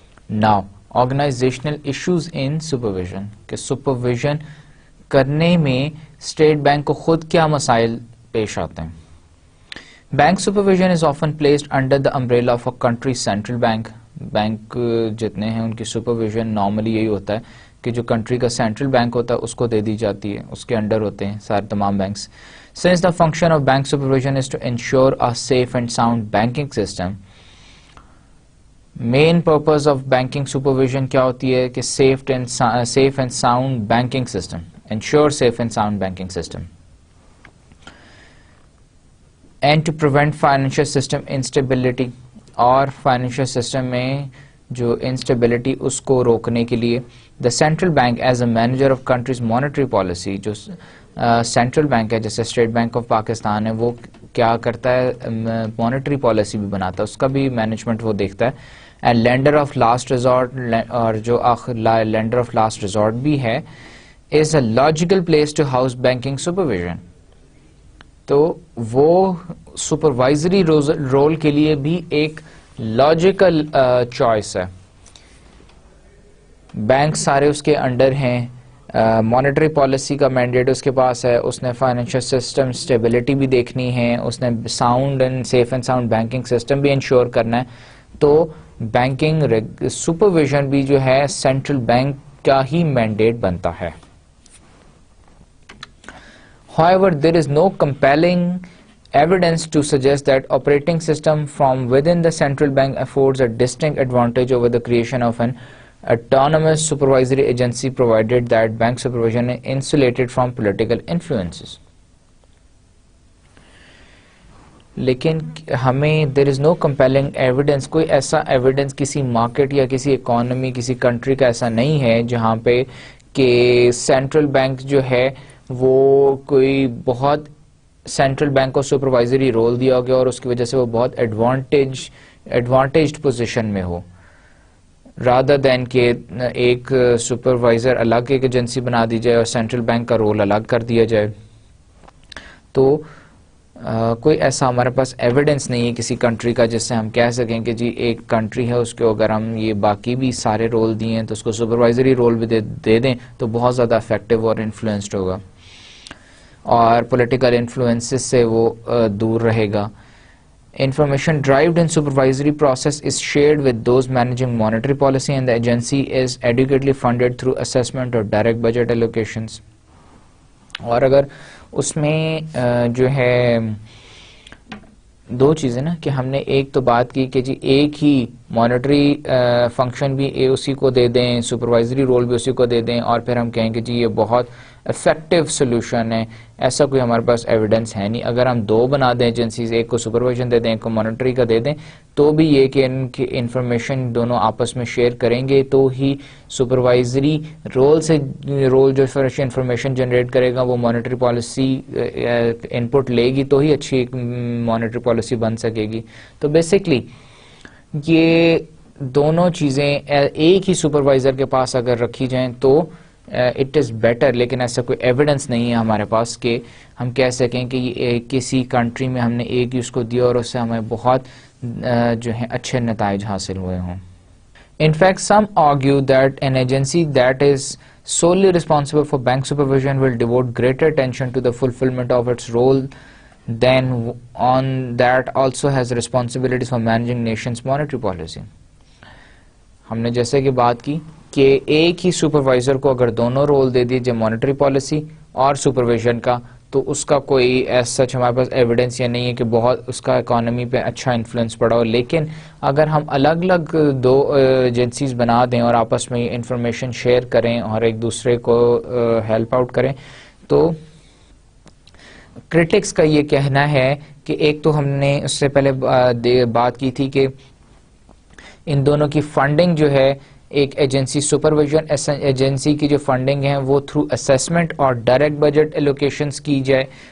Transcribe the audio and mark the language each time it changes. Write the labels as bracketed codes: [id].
[en] now organizational issues in supervision, [ur] کہ supervision کرنے میں اسٹیٹ بینک کو خود کیا مسائل پیش آتے ہیں. [en] Bank supervision is often placed under the umbrella of a country central bank. [ur] Bank جتنے ہیں ان کی سپرویژن نارملی یہی ہوتا ہے کہ جو کنٹری کا سینٹرل بینک ہوتا ہے اس کو دے دی جاتی ہے، اس کے انڈر ہوتے ہیں سارے تمام banks. [en] Since the function of bank supervision is to ensure a safe and sound banking system, main purpose of banking supervision [ur] کیا ہوتی ہے کہ [en] safe and sound banking system, ensure safe and sound banking system, and to prevent financial system instability, [ur] اور financial system میں جو instability اس کو روکنے کے لیے [en] The central bank as a manager of country's monetary policy. [ur] جو سینٹرل بینک ہے جیسے اسٹیٹ بینک آف پاکستان ہے وہ کیا کرتا ہے مانیٹری پالیسی بھی بناتا ہے, اس کا بھی مینجمنٹ وہ دیکھتا ہے. [en] and lender of last resort, [ur] اور جو لینڈر آف لاسٹ ریزورٹ بھی ہے, [en] Is a logical place to house banking supervision. [ur] تو وہ سپروائزری رول کے لیے بھی ایک لاجیکل چوائس ہے. بینک سارے اس کے انڈر ہیں, مانیٹری پالیسی کا مینڈیٹ اس کے پاس ہے, اس نے فائنینشیل سسٹم اسٹیبلٹی بھی دیکھنی ہے, اس نے sound and safe and sound banking system بھی انشور کرنا ہے. تو بینکنگ سپرویژن بھی جو ہے سینٹرل بینک کا ہی مینڈیٹ بنتا ہے. [en] However, there is no compelling evidence to suggest that operating system from within the central bank affords a distinct advantage over the creation of an autonomous supervisory agency, provided that bank supervision is insulated from political influences. [ur] لیکن ہمیں [en] there is no compelling evidence, [ur] کوئی ایسا evidence کسی market یا کسی economy کسی country کا ایسا نہیں ہے جہاں پہ کہ سینٹرل بینک جو ہے وہ کوئی بہت سینٹرل بینک کو سپروائزری رول دیا گیا اور اس کی وجہ سے وہ بہت ایڈوانٹیجڈ پوزیشن میں ہو, رادر دین کہ ایک سپروائزر الگ ایک ایجنسی بنا دی جائے اور سینٹرل بینک کا رول الگ کر دیا جائے. تو کوئی ایسا ہمارے پاس ایویڈنس نہیں ہے کسی کنٹری کا جس سے ہم کہہ سکیں کہ جی ایک کنٹری ہے اس کے اگر ہم یہ باقی بھی سارے رول دیے ہیں تو اس کو سپروائزری رول بھی دے دیں تو بہت زیادہ افیکٹو اور انفلوئنسڈ ہوگا اور پولیٹیکل انفلوئنسز سے وہ دور رہے گا. [en] Information derived in supervisory process is shared with those managing monetary policy, and the agency is adequately funded through assessment or direct budget allocations. [ur] اور اگر اس میں جو ہے دو چیزیں نا کہ ہم نے ایک تو بات کی کہ جی ایک ہی مانیٹری فنکشن بھی اسی کو دے دیں, سپروائزری رول بھی اسی کو دے دیں, اور پھر ہم کہیں کہ جی یہ بہت افیکٹو سولوشن ہے, ایسا کوئی ہمارے پاس ایویڈنس ہے نہیں. اگر ہم دو بنا دیں ایجنسیز, ایک کو سپرویژن دے دیں ایک کو مانیٹری کا دے دیں, تو بھی یہ کہ ان کی انفارمیشن دونوں آپس میں شیئر کریں گے تو ہی سپروائزری رول سے رول جو انفارمیشن جنریٹ کرے گا وہ مانیٹری پالیسی ان پٹ لے گی تو ہی اچھی مانیٹری پالیسی بن سکے گی. تو بیسکلی یہ دونوں چیزیں ایک ہی سپروائزر کے پاس اگر رکھی جائیں تو [en] it is better, [ur] لیکن ایسا کوئی ایویڈنس نہیں ہے ہمارے پاس کہ ہم کہہ سکیں کہ یہ کسی کنٹری میں ہم نے ایک ہی اس کو دیا اور اس سے ہمیں بہت جو ہیں اچھے نتائج حاصل ہوئے ہوں. [en] In fact, some argue that an agency that is solely responsible for bank supervision will devote greater attention to the fulfillment of its role than one that also has responsibilities for managing nation's monetary policy. [ur] ہم نے جیسے کہ بات کی کہ ایک ہی supervisor کو اگر دونوں رول دے دیے جائے مانیٹری پالیسی اور سپرویژن کا تو اس کا کوئی ایسا سچ ہمارے پاس ایویڈنس یہ نہیں ہے کہ بہت اس کا اکانومی پہ اچھا انفلوئنس پڑا ہو. لیکن اگر ہم الگ الگ دو ایجنسیز بنا دیں اور آپس میں انفارمیشن شیئر کریں اور ایک دوسرے کو ہیلپ آؤٹ کریں تو کرٹکس کا یہ کہنا ہے کہ ایک تو ہم نے اس سے پہلے بات کی تھی کہ ان دونوں کی فنڈنگ جو ہے ایک ایجنسی سپرویژن ایجنسی کی جو فنڈنگ ہے وہ تھرو اسیسمنٹ اور ڈائریکٹ بجٹ ایلوکیشنز کی جائے.